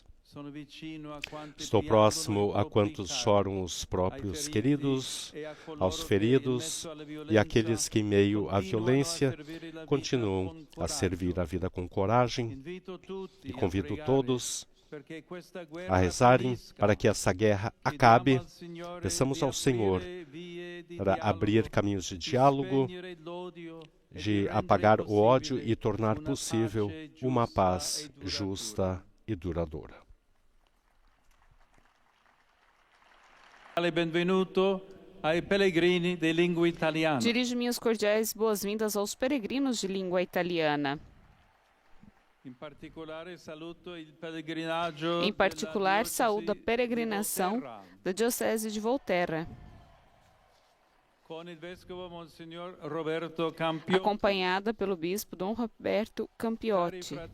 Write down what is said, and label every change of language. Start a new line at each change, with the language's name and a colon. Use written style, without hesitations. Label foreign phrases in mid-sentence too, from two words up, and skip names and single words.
Portuguese: Estou próximo a quantos choram os próprios queridos, aos feridos e àqueles que, em meio à violência, continuam a servir a vida com coragem, e convido todos a rezarem para que essa guerra acabe. Peçamos ao Senhor para abrir caminhos de diálogo, de apagar o ódio e tornar possível uma paz justa e duradoura.
Italian: Benvenuto ai pellegrini di lingua italiana.
Portuguese: Dirijo minhas cordiais boas-vindas aos peregrinos de língua italiana. Em particular, saúdo a peregrinação da Diocese de Volterra, acompanhada pelo bispo Dom Roberto Campiotti.